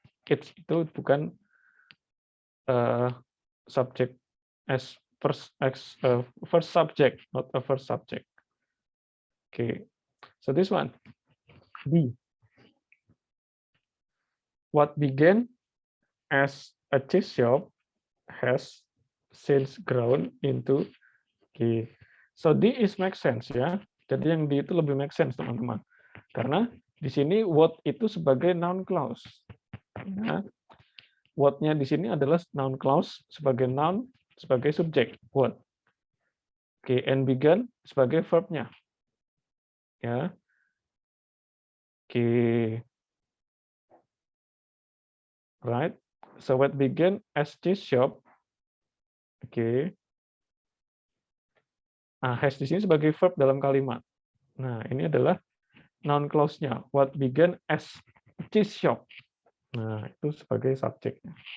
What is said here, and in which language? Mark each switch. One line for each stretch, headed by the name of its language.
English: It's
Indonesian: itu bukan
English: subject as first subject, not a first subject. Okay, so this one, B. What began as a cheese shop has since grown into, okay. So D is make sense ya.
Indonesian: Jadi yang D itu lebih make sense teman-teman. Karena di sini what itu sebagai noun clause. Ya. What-nya di sini adalah noun clause sebagai noun, sebagai subjek. What. Oke, and began sebagai verb-nya. ya. Oke.
English: Right. So what began as cheese shop.
Indonesian: Oke. Nah, has di sini sebagai verb dalam kalimat. Nah, ini adalah noun clause-nya.
English: What began as cheese shop.
Indonesian: Nah, itu sebagai subjeknya.